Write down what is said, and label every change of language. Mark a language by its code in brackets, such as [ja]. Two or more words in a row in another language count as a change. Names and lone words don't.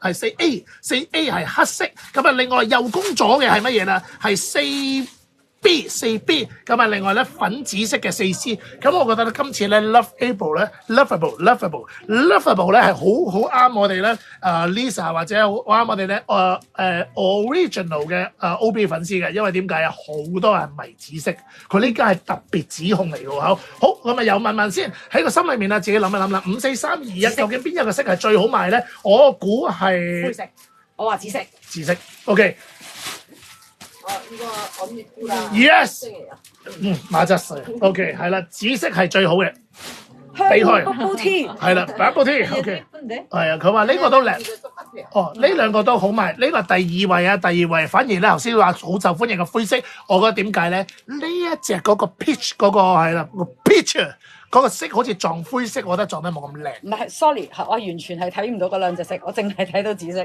[yue] 係4A 係黑色，咁啊另外右公左嘅係乜嘢啦？係 4B，咁啊另外咧粉紫色嘅4C，咁我覺得咧今次咧 Loveable 咧 Loveable 咧係好啱我哋咧Lisa 或者好啱我哋咧original 嘅OB 粉絲嘅，因為點解啊？好多人迷紫色，佢呢家係特別指控嚟嘅喎。好，咁啊又問先喺個心裏面啊，自己諗一諗啦。5、4、3、2、1，究竟邊一個色係最好賣咧？我估係灰色，我話紫色。紫色。OK。 [ko] 이거 언니 뚜라. Yes。 학생이에요. [yue] 馬質水。OK，係啦，紫色係最好嘅。香避開 [en] bubble tea。 [yue] 係啦 ， [en] Bubble Tea。 [yue] OK。 [ko] 예쁜데？ [yue] 係啊，佢話呢個都靚。 [ko] 이거 똑같아요. [yue] 哦，呢兩個都好賣，呢個第二位啊，第二位反而咧頭先話好受歡迎嘅灰色，我覺得點解咧？呢一隻嗰個 peach 嗰個係啦，個 peach 嗰個色好似撞灰色，我覺得撞得冇咁靚，唔係，sorry，我完全係睇唔到嗰兩隻色，我淨係睇到紫色。